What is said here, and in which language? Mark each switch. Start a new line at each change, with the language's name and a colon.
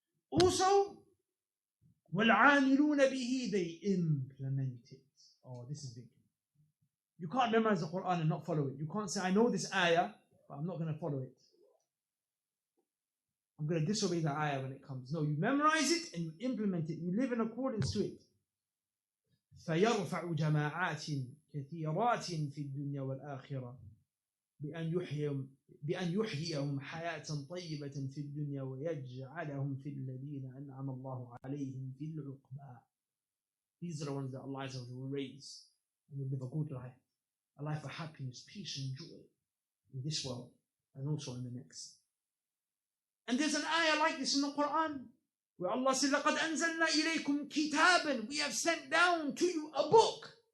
English: Also,
Arabic: وَالْعَامِلُونَ بِهِ,
English: they implement it. Oh, this is big. You can't memorize the Quran and not follow it. You can't say, I know this ayah, but I'm not going to follow it. I'm going to disobey the ayah when it comes. No, you memorize it and you implement it. You live in accordance to it.
Arabic: فَيَرْفَعُ جَمَاعَاتٍ كَثِيرَاتٍ فِي الدُّنْيَا وَالْآخِرَةِ بأن يحييهم حياة طيبة في الدنيا ويجعلهم في الذين أنعم الله عليهم في العقبى.
English: These are the ones that Allah will raise and will live a good life. A life of happiness, peace and joy in this world and also in the next. And there's an ayah like this in the Quran where Allah says,
Arabic: لَقَدْ أَنزَلْنَا إِلَيْكُمْ كِتَابًا,
English: we have sent down to you a book.